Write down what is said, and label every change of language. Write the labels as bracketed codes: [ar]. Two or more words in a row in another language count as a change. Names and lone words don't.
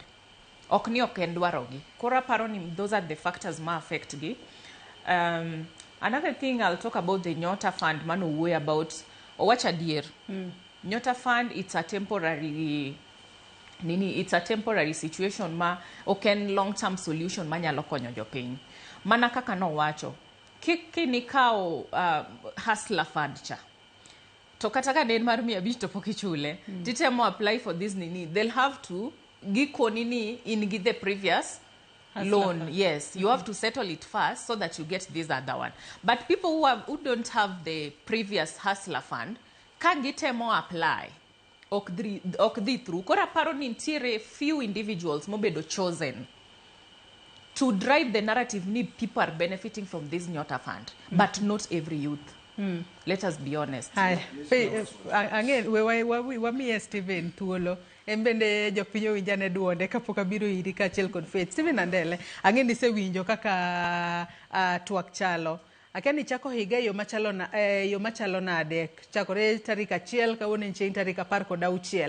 [luo] Ok ni ok en dwaro gi. Koro aparo ni [en] those are the factors [luo] ma affect gi. [en] Another thing I'll talk about the Nyota Fund, mano way about, [luo] owacha dier. Nyota Fund, [en] it's a temporary situation [luo] ma oken [en] long-term solution [luo] ma nyalo konyo jopiny. Mana kaka no wacho. Kiki ni kao hustler fund cha. To kata ka den mar 500 to poki chule. [en] Titemo apply for this nini. They'll have to [luo] giko nini [en] in the previous loan. Yes, you have to settle it first so that you get this other one. But people who don't have the previous hustler fund, can gitemo apply. [luo] Ok di through. Kora paro ni ntiere [en] few individuals mobedo chosen to drive the narrative ni people are benefiting from this Nyota Fund, but not every youth. Let us be honest. [luo] Hi. Again, we Stephen thuolo. Embende jopinyo winjane duonde kapok abiro iri kaachiel kod Faith. Stephen Andele, ang'e ni isewinjo kaka twak chalo. Akia ni chako higa yo machalo nade. Chakore tarik 1 kawuono en chieng' tarik 16.